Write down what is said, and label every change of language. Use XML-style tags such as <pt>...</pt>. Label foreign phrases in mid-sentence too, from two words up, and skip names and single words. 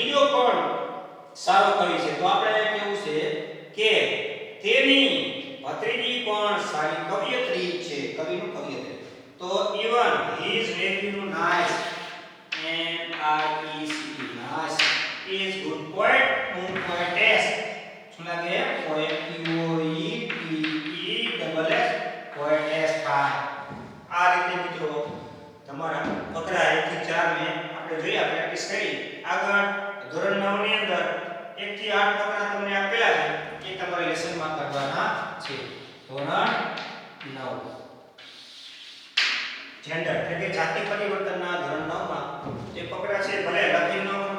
<gu>પણ સારો કવિ છે. તો આપણે કેવું છે કે તેની ભત્રીજી પણ સારી કવિયત્રી છે. કવિનું કવિયત્રી.</gu> <en>તો even his nephew nice NIECE nice is good poet and poetess.</en> <gu>શું લાગે?</gu> <en>poet POETESS poetess થાય.</en> <gu>આ રીતે મિત્રો તમારા ફકરા 1 થી 4 ને આપણે જોયા, પ્રેક્ટિસ કરી. આગળ ધોરણ 9 ની અંદર 1 થી 8 ફકરા તમને આપેલા છે, એ તમારે લેસનમાં કરવાના છે. ધોરણ 9 જેન્ડર એટલે કે જાતિ પરિવર્તનના ધોરણ 9 માં જે ફકરા છે ભલે લખી ન</gu>